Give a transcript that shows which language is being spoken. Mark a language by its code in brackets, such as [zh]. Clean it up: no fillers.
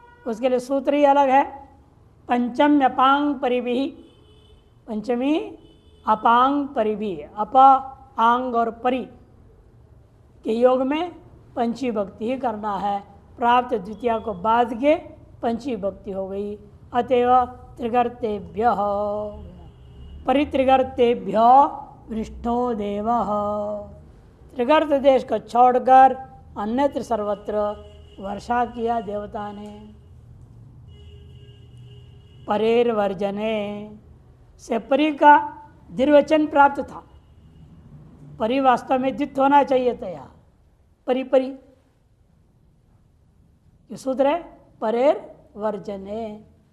[hi] उसके लिए सूत्र ही अलग है। [sa] पंचम अपांग परिभिः, पंचमी अपांग परिभिः। [hi] अप आंग और परि के योग में पंचमी भक्ति ही करना है। प्राप्त द्वितीय को बाद के पंचमी भक्ति हो गई। [sa] अतएव त्रिगर्तेभ्यः परित्रिगर्तेभ्यो वृष्टो देवः। [hi] त्रिगर्त देश को छोड़कर अन्यत्र सर्वत्र वर्षा किया देवता ने। [sa] परेर वर्जने [hi] से परि का द्विवचन प्राप्त था। परि वास्तव में द्वित होना चाहिए था। यहाँ परि परि ये सूत्र है, [sa] परेर वर्जने।